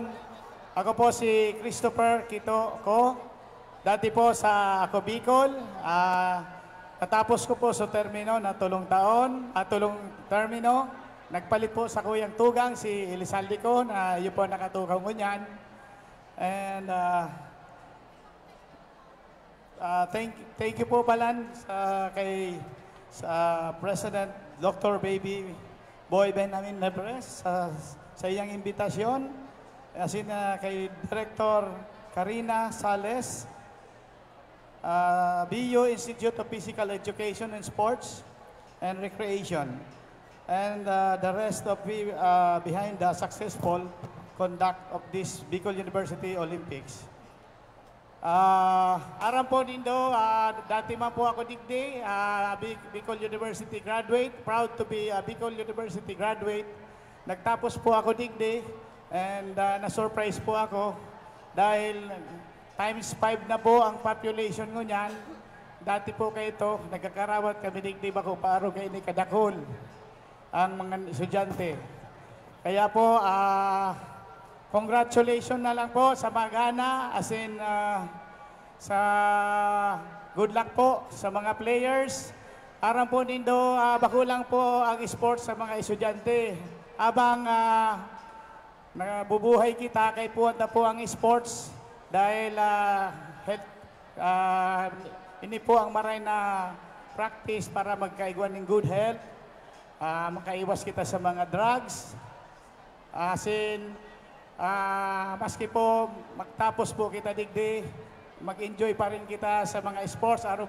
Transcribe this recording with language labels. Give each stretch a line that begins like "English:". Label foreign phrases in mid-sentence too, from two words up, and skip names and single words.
Bikol: Ako po si Christopher Quito Co. Dati po sa Ako Bicol. Natapos ko po sa termino na tulong termino. Nagpalit po sa Kuyang Tugang si Elizalde ko na yun po nakatukaw mo niyan.
English: And thank you
Bikol: po pala sa
English: President Dr. Baby Boy Benjamin Nebres
Bikol: sa iyang imbitasyon, asin kay
English: Director Karina Sales, BU Institute of Physical Education and Sports and Recreation, and the rest of behind the successful conduct of this Bicol University Olympics.
Bikol: Aram po nindo, dati man po ako digdi, Bicol University graduate,
English: proud to be a Bicol University graduate.
Bikol: Nagtapos po ako digdi and na-surprise po ako dahil times 5 na po ang population ko niyan. Dati po kayo ito, nagkakarawat kami digdi ba ko paaro kayo ni kadakol ang mga estudyante. Kaya po, congratulations na lang po sa Magana, as in sa
English: good luck
Bikol: po sa mga players. Aram po nindo, bakulang po ang sports sa mga estudyante. Abang nabubuhay kita kay puwanta po ang sports dahil ini po ang maray na practice para magkaigwan ng
English: good health,
Bikol: makaiwas kita sa mga drugs, as in maski po magtapos po kita digdi, mag-enjoy pa rin kita sa mga sports.